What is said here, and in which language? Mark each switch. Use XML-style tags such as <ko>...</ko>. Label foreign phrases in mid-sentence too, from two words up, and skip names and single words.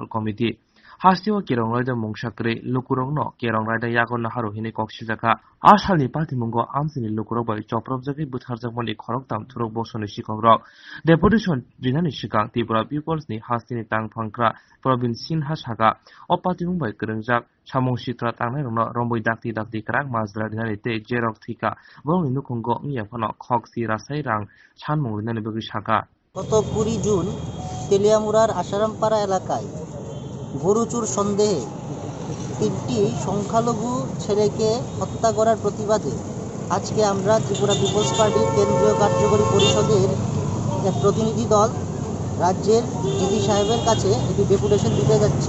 <trp>Committee Hastio kerong raida mungsakre lukurok no kerong raida yago naharu hini kokshijaka Ashalni patimungo amsini lukurok bai choprobjaki butharjakmali khoroktam thurok bosoni shikokrok deputation dinani shikang Tripura Peoples ni hastini tangphangkra province Sinha Saka o patimung bai kerengjak samung sitra tangnai rongno romboi dakti dakti krak majra dinani te jerok thika bongni nukhungo ngiya phano khoksi rasai rang sanmung dinani bagi Saka</trp> <bn>গত 20 জুন তেলিয়ামুড়ার আসারামপাড়া এলাকায় গরুচুর সন্দেহে 3টি সংখ্যালঘু ছেলেকে হত্যা করার প্রতিবাদে আজকে আমরা ত্রিপুরা পিপলস পার্টির কেন্দ্রীয় কার্যকরী পরিষদের এক প্রতিনিধি দল রাজ্যের ডিজি সাহেবের কাছে একটি ডেপুটেশন দিতে যাচ্ছি।</bn>